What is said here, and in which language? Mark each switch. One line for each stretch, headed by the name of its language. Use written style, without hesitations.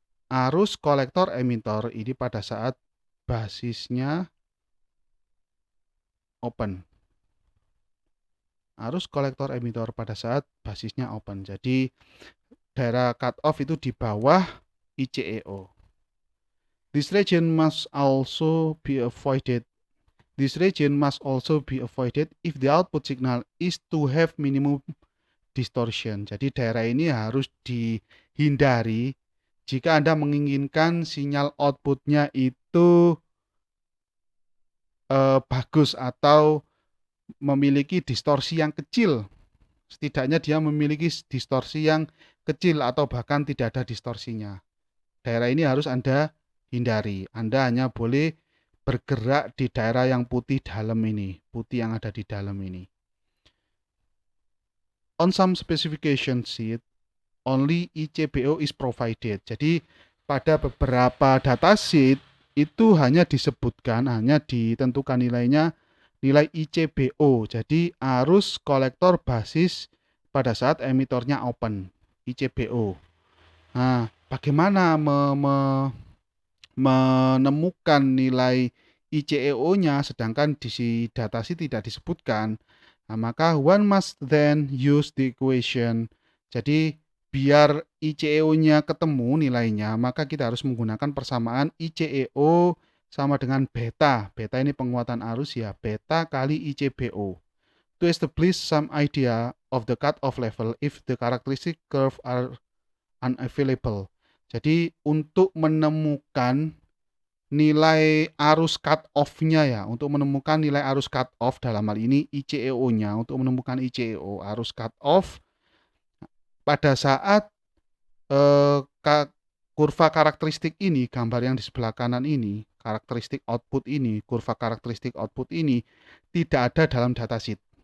Indonesian: Arus kolektor emitor ini pada saat basisnya open. Arus kolektor emitor pada saat basisnya open. Jadi daerah cutoff itu di bawah ICEO.
English: This region must also be avoided. This region must also be avoided if the output signal is to have minimum distortion.
Indonesian: Jadi daerah ini harus dihindari jika Anda menginginkan sinyal outputnya itu bagus atau memiliki distorsi yang kecil. Setidaknya dia memiliki distorsi yang kecil atau bahkan tidak ada distorsinya. Daerah ini harus Anda hindari. Anda hanya boleh bergerak di daerah yang putih dalam ini, putih yang ada di dalam ini.
English: On some specification sheet, only ICBO is provided.
Indonesian: Jadi pada beberapa datasheet itu hanya disebutkan, hanya ditentukan nilainya nilai ICBO. Jadi arus kolektor basis pada saat emitornya open, ICBO. Nah, bagaimana menemukan nilai ICEO-nya sedangkan di datasheet tidak disebutkan? Nah, maka
English: one must then use the equation.
Indonesian: Jadi biar ICEO-nya ketemu nilainya, maka kita harus menggunakan persamaan ICEO sama dengan beta. Beta ini penguatan arus ya, beta kali ICBO.
English: To establish some idea of the cutoff level if the characteristic curve are unavailable.
Indonesian: Jadi untuk menemukan nilai arus cut-off-nya ya, untuk menemukan nilai arus cut-off dalam hal ini ICEO-nya, untuk menemukan ICEO arus cut-off pada saat kurva karakteristik ini, gambar yang di sebelah kanan ini, karakteristik output ini, kurva karakteristik output ini tidak ada dalam datasheet.